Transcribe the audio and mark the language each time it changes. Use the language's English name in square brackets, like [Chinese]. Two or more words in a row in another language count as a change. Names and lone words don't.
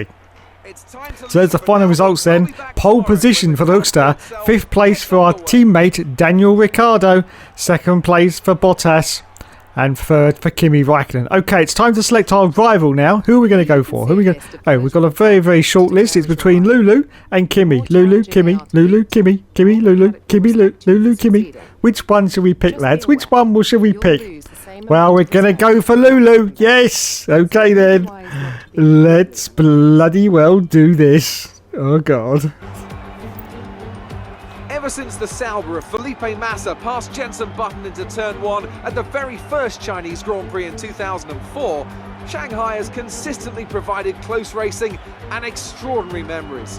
[English] So there's the final results then. Pole position for the Hookster. 5th place for our teammate Daniel Ricciardo. 2nd place for Bottas. And 3rd for Kimi Raikkonen. Okay, it's time to select our rival now. Who are we going to go for? We've got a very, very short list. It's between Lulu and Kimi. Lulu, Kimi, Lulu, Kimi, Kimi, Lulu, Kimi, Lulu, Kimi. Which one should we pick, lads? Which one should we pick? Well, we're going to go for Lulu. Yes. Okay, then. Let's bloody well do this. Oh, God. Ever since the Sauber of Felipe Massa passed Jenson Button into turn 1 at the very first Chinese Grand Prix in 2004, Shanghai has consistently provided close racing and extraordinary memories.